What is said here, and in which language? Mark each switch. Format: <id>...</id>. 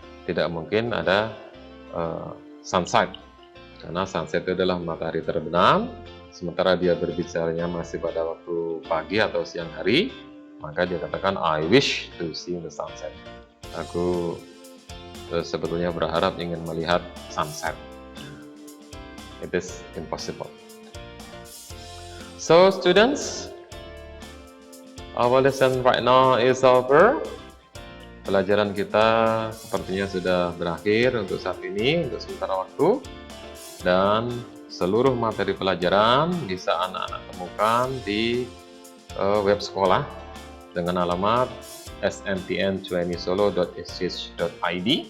<id>Tidak mungkin ada sunset, karena sunset itu adalah matahari terbenam, sementara dia berbicaranya masih pada waktu pagi atau siang hari, maka dia katakan</id> <en>I wish to see the sunset.</en> <id>Aku sebetulnya berharap ingin melihat sunset.</id> <en>It is impossible. So students, our lesson right now is over.</en> <id>Pelajaran kita sepertinya sudah berakhir untuk saat ini, untuk sementara waktu. Dan seluruh materi pelajaran bisa anak-anak temukan di web sekolah dengan alamat smpn20solo.sch.id.</id>